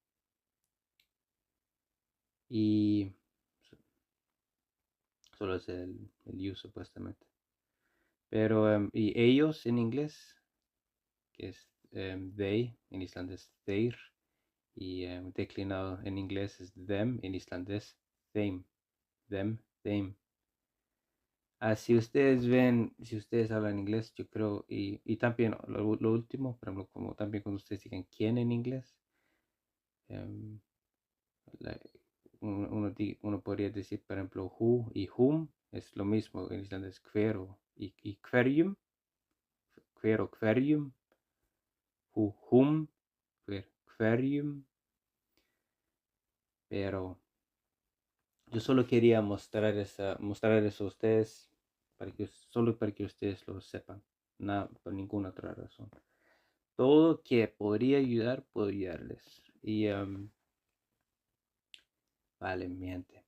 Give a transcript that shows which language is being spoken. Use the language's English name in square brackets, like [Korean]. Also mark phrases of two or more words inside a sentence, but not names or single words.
[Spanish] Y solo es el you supuestamente. Pero, y ellos en inglés, que es they, en islandés þeir, y declinado en inglés es them, en islandés þeim, [English] them, them. [Spanish] Si ustedes si ustedes hablan inglés, yo creo, y también lo último, por ejemplo, como también cuando ustedes digan quién en inglés, um, uno podría decir, por ejemplo, who y whom, es lo mismo en islandés, hvero y hverjum, [Icelandic] hvero, hverjum, [Spanish] whom, hverjum, pero yo solo quería mostrar eso a ustedes, solo para que ustedes lo sepan, nada, por ninguna otra razón. Todo que podría ayudar, puedo ayudarles. Y vale, mi gente.